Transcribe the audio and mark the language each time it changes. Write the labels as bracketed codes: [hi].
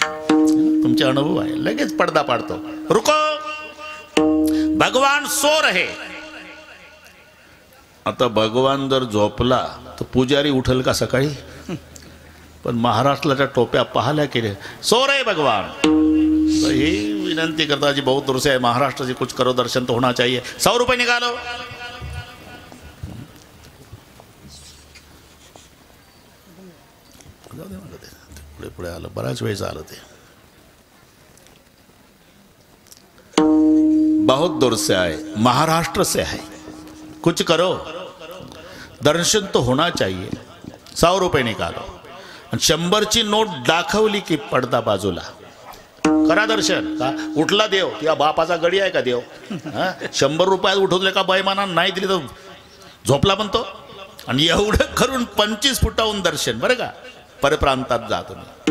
[mr] तुमचे अनुभव आहे, लगेच पडदा पाडतो, [hi] रुको भगवान सो रहे. [mr] आता भगवान जर झोपला तर पुजारी उठल का सकाळी? पण महाराष्ट्राच्या टोप्या पाहिल्या केल्या, [hi] सो रहे भगवान. [mr] तो ही विनंती करता [hi] जी बहुत दूर से है, महाराष्ट्र जी कुछ करो, दर्शन तो होना चाहिए. 100 रुपये निकालो. [mr] पुढे पुढे आलं, बराच वेळ झालं ते. [hi] बहुत दूर से आए, महाराष्ट्र से है, कुछ करो, दर्शन तो होना चाहिए. 100 रुपये निकालो. [mr] 100ची नोट दाखवली की पडदा बाजूला. करा दर्शन. का उठला देव? किंवा बापाचा गडी आहे का देव? 100 रुपयात उठवले का बैमाना नाही दिली तर झोपला पण तो. आणि एवढं करून 25 फुटाहून दर्शन. बरं का, परप्रांतात जा तुम्ही.